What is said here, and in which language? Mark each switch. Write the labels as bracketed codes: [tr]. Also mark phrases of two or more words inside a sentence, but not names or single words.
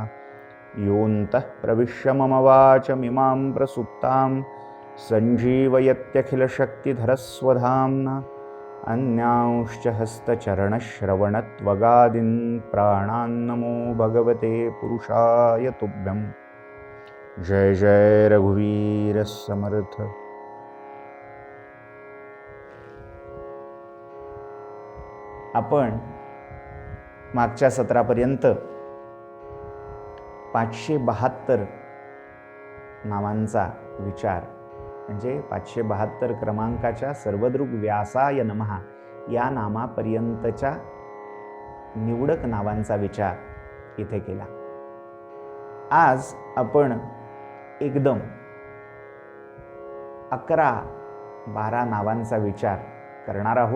[sa] योऽन्तः प्रविश्य मम वाचमिमां प्रसुप्तां सञ्जीवयत्यखिलशक्तिधरस्वधाम्ना. अन्यांश्च हस्तचरणश्रवणत्वगादीन् प्राणान्नमो भगवते पुरुषाय तुभ्यं. [mr] जय जय रघुवीर समर्थ. आपण मागच्या सत्रापर्यंत 572 नावांचा विचार म्हणजे 572 क्रमांकाच्या [sa] सर्वदृग व्यासाय नमः [mr] या नामापर्यंतच्या निवडक नावांचा विचार इथे केला. आज आपण एकदम 11-12 नावांचा विचार करणार आहोत.